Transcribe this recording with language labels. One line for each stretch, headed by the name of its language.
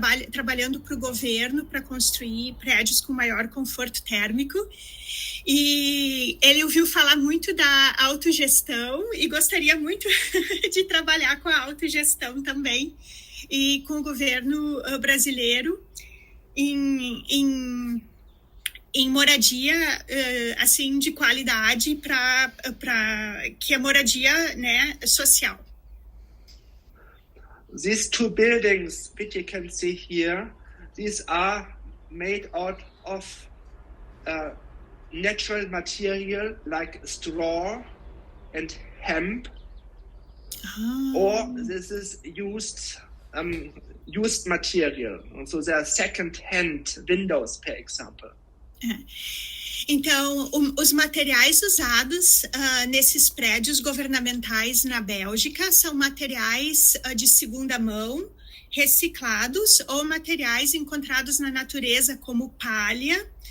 Portuguese: trabalhando para o governo para construir prédios com maior conforto térmico, e ele ouviu falar muito da autogestão e gostaria muito de trabalhar com a autogestão também, e com o governo brasileiro em moradia assim de qualidade para que é moradia, né, social.
English: These 2 buildings, which you can see here, these are made out of natural material like straw and hemp, or this is used material. So they are second-hand windows, for example.
Portuguese: Então, os materiais usados nesses prédios governamentais na Bélgica são materiais de segunda mão, reciclados, ou materiais encontrados na natureza, como palha.